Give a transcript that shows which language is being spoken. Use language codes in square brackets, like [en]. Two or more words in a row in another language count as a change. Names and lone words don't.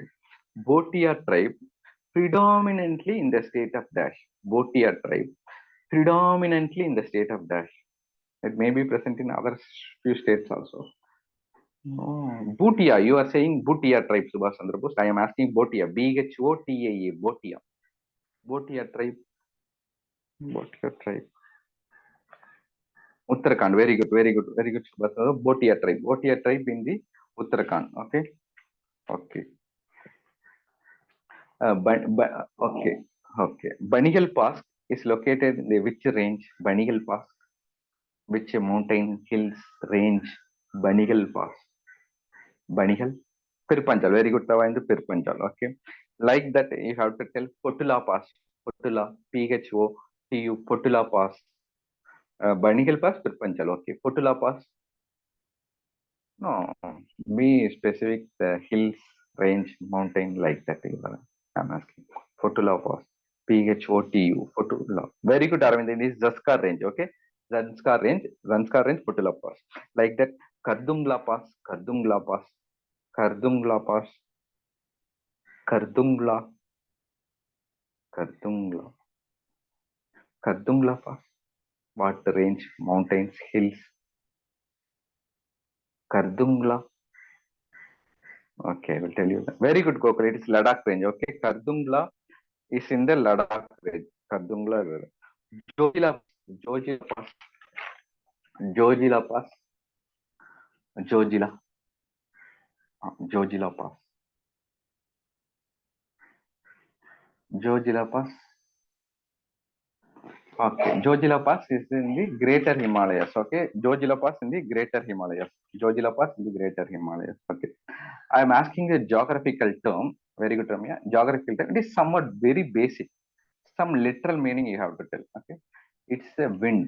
[en] Botia tribe predominantly in the state of Dash. Botia tribe predominantly in the state of Dash. It may be present in other few states also. No, Bhutia. You are saying Bhutia tribe, Subhash Chandra Bose. I am asking Bhotia. Bhotaa. Bhotia. Bhotia tribe. Bhotia tribe. Uttarakhand. Very good. Very good. Very good, Subhash Chandra. Bhotia tribe. Bhotia tribe in the Uttarakhand. Okay. Okay. Okay. Okay. Banigal Pass is located in the which range? Banigal Pass. Which mountain, hills, range? Banigal Pass. Banigal. Pirpanjal. Very good. Tava in the Pirpanjal. Okay. Like that, you have to tell Potula Pass. Potula. Photu. Potula Pass. Banigal Pass. Pirpanjal. Okay. Potula Pass. No. Be specific. The hills, range, mountain, like that. I'm asking. Potula Pass. Photu. Potula. Very good, Arvind. It is Zanskar range. Okay. Zanskar range. Potula Pass. Like that. Kardungla Pass. Kardungla Pass. Kardungla Pass. Kardungla. Kardungla. Kardungla Pass. What range? Mountains, hills. Kardungla. Okay, I will tell you. Very good, Gokul. It is Ladakh range. Okay, Kardungla is in the Ladakh range. Kardungla. Jojila. Jojila Pass. Jojila Pass. Jojila. Jojila Pass. Jojila Pass. Okay, Jojila Pass is in the Greater Himalayas. Okay, Jojila Pass in the Greater Himalayas. Jojila Pass in the Greater Himalayas. Okay, I am asking a geographical term. Very good, Ramya. Geographical term. It is somewhat very basic. Some literal meaning you have to tell. Okay, it's a wind.